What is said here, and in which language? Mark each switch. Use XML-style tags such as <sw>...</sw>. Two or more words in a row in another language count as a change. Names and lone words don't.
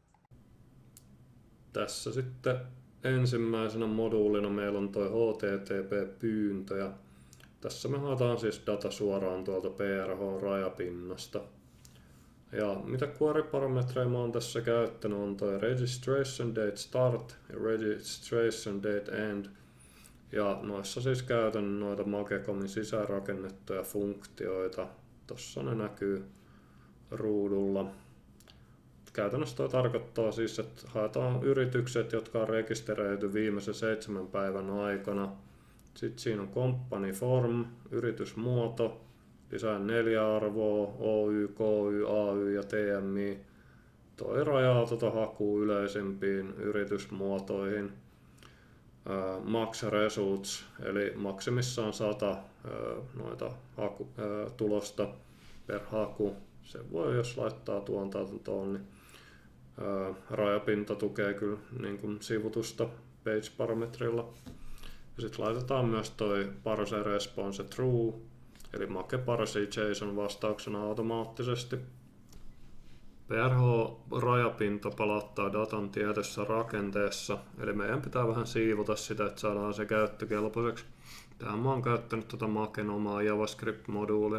<fi>Tässä sitten ensimmäisenä moduulina meillä on tuo HTTP-pyyntö ja tässä me haetaan siis data suoraan tuolta PRH-rajapinnasta. Ja mitä query-parametreja mä oon tässä käyttänyt on toi</fi> <en>registration date start</en> <fi>ja</fi> <en>registration date end.</en> <fi>Ja noissa siis käytän noita Make.comin sisäänrakennettuja funktioita. Tossa ne näkyy ruudulla. Käytännössä toi tarkoittaa siis, että haetaan yritykset, jotka on rekisteröity viimeisen 7 päivän aikana. Sitten siinä on</fi> <en>company form,</en> <fi>yritysmuoto, lisää 4 arvoa, Oy, KY, AY ja TMI. Toi rajaa hakua yleisimpiin yritysmuotoihin.</fi> <en>Max results,</en> <fi>eli maksimissaan 100 noita tulosta per haku. Se voi, jos laittaa tuon tuon, niin rajapinta tukee kyllä niin kuin sivutusta page-parametrilla. Ja sitten laitetaan myös toi</fi> <en>parse response true,</en> <fi>eli Make parsii JSON vastauksena automaattisesti. PRH-rajapinta palauttaa datan tietyssä rakenteessa, eli meidän pitää vähän siivota sitä, että saadaan se käyttökelpoiseksi. Tähän mä oon käyttänyt tuota Maken omaa JavaScript-moduulia.</fi>